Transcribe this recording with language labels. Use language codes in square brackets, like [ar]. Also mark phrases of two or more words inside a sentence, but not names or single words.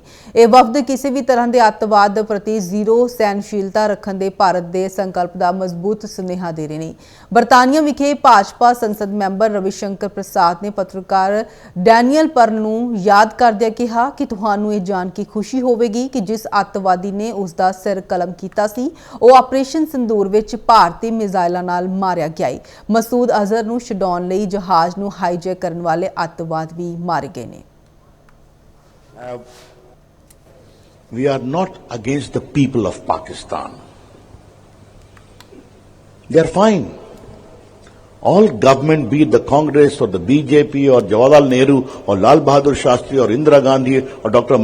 [pa] ਇਹ ਵਫਦ ਕਿਸੇ ਵੀ ਤਰ੍ਹਾਂ ਦੇ ਅੱਤਵਾਦ ਪ੍ਰਤੀ ਜ਼ੀਰੋ ਸਹਿਣਸ਼ੀਲਤਾ ਰੱਖਣ ਦੇ ਭਾਰਤ ਦੇ ਸੰਕਲਪ ਦਾ ਮਜ਼ਬੂਤ ਸੁਨੇਹਾ ਦੇ ਰਹੇ ਨੇ। ਬਰਤਾਨੀਆ ਵਿਖੇ ਭਾਜਪਾ ਸੰਸਦ ਮੈਂਬਰ ਰਵਿਸ਼ੰਕਰ ਪ੍ਰਸਾਦ ਨੇ ਪੱਤਰਕਾਰ ਡੈਨੀਅਲ ਪਰਨ ਨੂੰ ਯਾਦ ਕਰਦਿਆਂ ਕਿਹਾ ਕਿ ਤੁਹਾਨੂੰ ਇਹ ਜਾਣ ਕੇ ਖੁਸ਼ੀ ਹੋਵੇਗੀ ਕਿ ਜਿਸ ਅੱਤਵਾਦੀ ਨੇ ਉਸ ਦਾ ਸਿਰ ਕਲਮ ਆਪਰੇਸ਼ਨ ਸੰਦੂਰ ਵਿਚ ਭਾਰਤੀ ਮਿਸਾਈਲਾਂ ਨਾਲ ਮਾਰਿਆ ਗਿਆ ਹੈ। ਮਸੂਦ ਅਜ਼ਹਰ ਨੂੰ ਛੁਡਾਉਣ ਲਈ ਜਹਾਜ਼ ਨੂੰ ਹਾਈਜੈਕ ਕਰਨ ਵਾਲੇ ਅੱਤਵਾਦ ਭੀ ਮਾਰੇ ਗਏ ਨੇ। [en] We are not against the people of Pakistan. They are fine. All government, be it the Congress or the BJP or Jawaharlal Nehru or Lal Bahadur Shastri or Indira Gandhi or Dr.